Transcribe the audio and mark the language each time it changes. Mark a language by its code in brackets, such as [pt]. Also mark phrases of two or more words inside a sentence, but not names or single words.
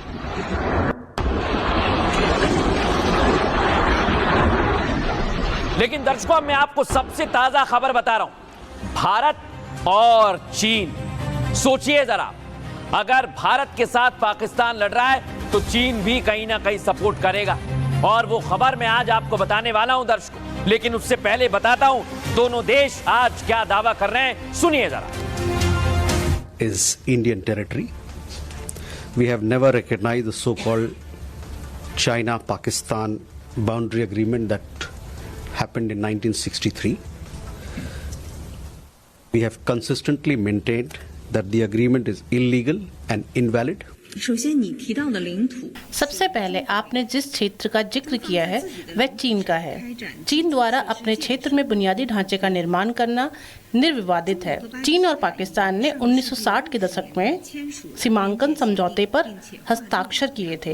[hi] लेकिन दर्शकों, मैं आपको सबसे ताजा खबर बता रहा हूं, भारत और चीन। सोचिए जरा, अगर भारत के साथ पाकिस्तान लड़ रहा है तो चीन भी कहीं ना कहीं सपोर्ट करेगा, और वो खबर मैं आज आपको बताने वाला हूं दर्शकों। लेकिन उससे पहले बताता हूं दोनों देश आज क्या दावा कर रहे हैं, सुनिए जरा। [en] Is Indian territory. We have never recognized the so-called China-Pakistan boundary agreement that happened in 1963. We have consistently maintained that the agreement is illegal and invalid. [zh] 首先，你提到的领土， [hi] सबसे पहले आपने जिस क्षेत्र का जिक्र किया है वह चीन का है। चीन द्वारा अपने क्षेत्र में बुनियादी ढांचे का निर्माण करना निर्विवादित है। चीन और पाकिस्तान ने 1960 के दशक में सीमांकन समझौते पर हस्ताक्षर किए थे।